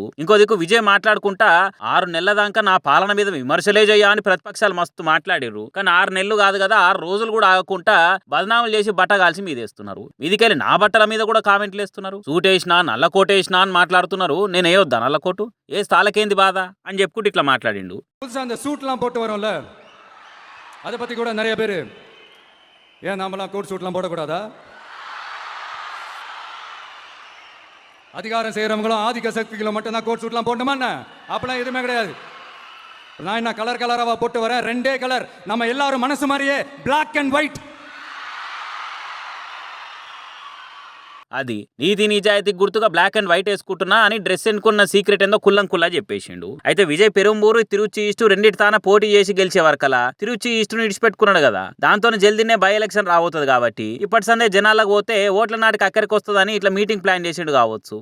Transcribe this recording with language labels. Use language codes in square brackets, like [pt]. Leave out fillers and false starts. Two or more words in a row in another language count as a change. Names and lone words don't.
[te] ఇంకో దిక్కు విజయ్ మాట్లాడుకుంటా 6 నెలల దాకా నా పాలన మీద విమర్శలే చేయా అని ప్రతిపక్షాలు మస్తు మాట్లాడిర్రు. కానీ 6 నెలలు కాదు కదా, 6 రోజులు కూడా ఆగకుండా బదనాములు చేసి బట్ట కాల్చి మీదేస్తున్నారు. మీదికెళ్ళి నా బట్టల మీద కూడా కామెంట్లు వేస్తున్నారు. సూటేసినా, నల్ల కోటేసినా అని మాట్లాడుతున్నారు. నేను ఏవద్దా నల్ల కోటు, ఏ స్థాలకేంది బాధ అని చెప్పుకుంటూ ఇట్లా మాట్లాడిండు. [ta] அந்த சூட்லாம் போட்டு வரோம்ல, அதை பத்தி கூட நிறைய பேர் ஏன் நாமெல்லாம் கோட் சூட்லாம் போடக்கூடாதா? அதிகாரம் செய்கிறவங்களும் ஆதிக்க சக்திகளும் மட்டும்தான் கோட் சூட்லாம் போட்டோமாண்ணா? அப்பெல்லாம் எதுவுமே கிடையாது. நான் என்ன கலர் கலராக போட்டு வரேன், 2 கலர், நம்ம எல்லாரும் மனசு மாதிரியே [en] black and white. [te] అది నీతి నిజాయితీ గుర్తుగా [en] black and white [te] వేసుకుంటున్నా అని డ్రెస్ ఎన్నుకున్న సీక్రెట్ ఏందో కుల్లా చెప్పేసిండు. అయితే విజయ్ పెరుంబూరు, తిరుచి ఈస్టు రెండింటి తాన పోటీ చేసి గెలిచే వరకలా తిరుచి ఈస్టును ఇడిచిపెట్టుకున్నాడు కదా. దాంతో జల్దీనే [en] by election [te] రాబోతుంది కాబట్టి ఇప్పటి సందే జనాలకు పోతే ఓట్ల నాటికి అక్కడికి వస్తుందని ఇట్లా [en] meeting plan [te] చేసిండు కావచ్చు.